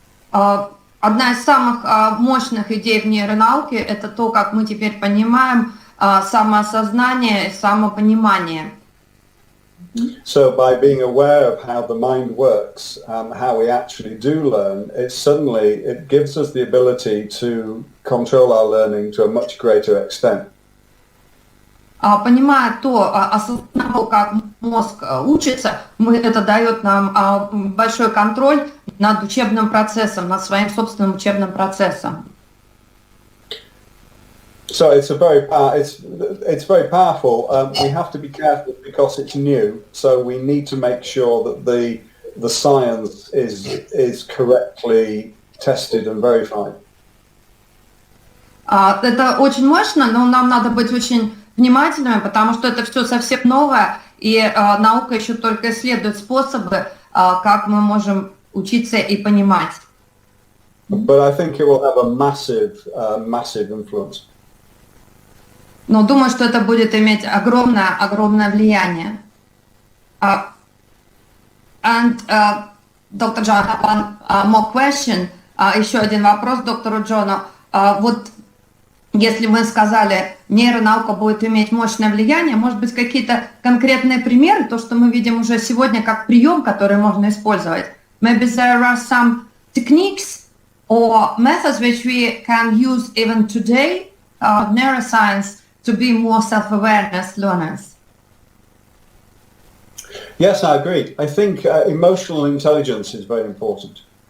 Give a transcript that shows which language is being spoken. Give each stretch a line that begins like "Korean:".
Russian: Одна из самых мощных идей в нейронауке – это то, как мы теперь понимаем самоосознание и самопонимание.
English: So by being aware of how the mind works, how we actually do learn, it gives us the ability to control our learning to a much greater extent.
Russian: Понимая то, осознав, как мозг учится, это дает нам большой контроль над учебным процессом, над своим собственным учебным процессом.
English: So it's very powerful. We have to be careful because it's new. So we need to make sure that the science is correctly tested and verified.
Russian: Это очень мощно, но нам надо быть очень внимательными, потому что это все совсем новое, и наука еще только исследует способы, как мы можем учиться и понимать.
English: But I think it will have a massive influence.
Russian: Но думаю, что это будет иметь огромное влияние.
English: And Dr. John, I have one more question.
Russian: Еще один вопрос доктору Джону. Вот если мы сказали, нейронаука будет иметь мощное влияние, может быть, какие-то конкретные примеры, то, что мы видим уже сегодня как прием, который можно использовать.
English: Maybe there are some techniques or methods which we can use even today, neuroscience, to be more self-awareness learners. Yes, I agree. I think emotional intelligence is very important.